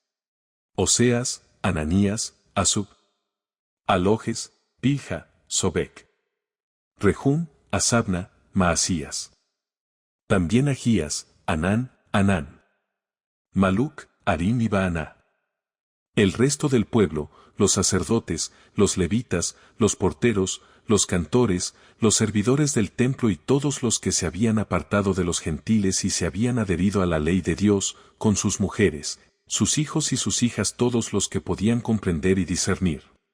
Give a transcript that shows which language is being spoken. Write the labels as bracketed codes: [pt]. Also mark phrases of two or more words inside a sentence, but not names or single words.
[es] Oseas, Ananías, Asub, Alojes, Pilja, Sobec, Rehum, Asabna, Maasías. También Agías, Anán, Anán, Maluc, Harim y Baaná. El resto del pueblo, los sacerdotes, los levitas, los porteros, los cantores, los servidores del templo y todos los que se habían apartado de los gentiles y se habían adherido a la ley de Dios, con sus mujeres, sus hijos y sus hijas, todos los que podían comprender y discernir.